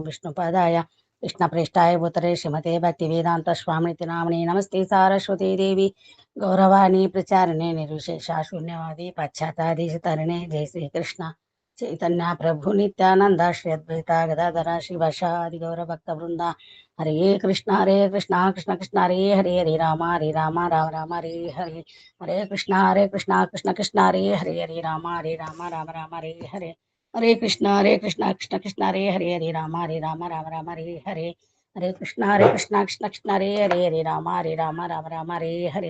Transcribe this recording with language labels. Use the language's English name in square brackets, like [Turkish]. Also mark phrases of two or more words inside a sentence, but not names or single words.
[Sanskrit] విష్ణుపదాయ కృష్ణ ప్రేష్టాయ భూతలే శ్రీమతే భక్తి వేదాంత స్వామికి నామినే నమస్తే సారస్వతీ దేవి గౌరవాణి ప్రచారిణే నిర్విశేష శూన్యవాది పశ్చాత్తాదేశ తరణే. జై శ్రీకృష్ణ చైతన్య ప్రభు నిత్యానంద శ్రీ అద్వైత గదాధర శివశాది గౌర భక్త బృంద. హరే కృష్ణ కృష్ణ కృష్ణ హరే హరే, హరే రామ రామ రామ హరే హరే. హరే కృష్ణ కృష్ణ కృష్ణ హరే హరే, హరే రామ రామ రామ హరే హరే. హరే కృష్ణ కృష్ణ కృష్ణ హరే హరే, హరే రామ రామ హరే హరే. హరే కృష్ణ కృష్ణ హరే హరే, హరే రామ రామ హరే హరే.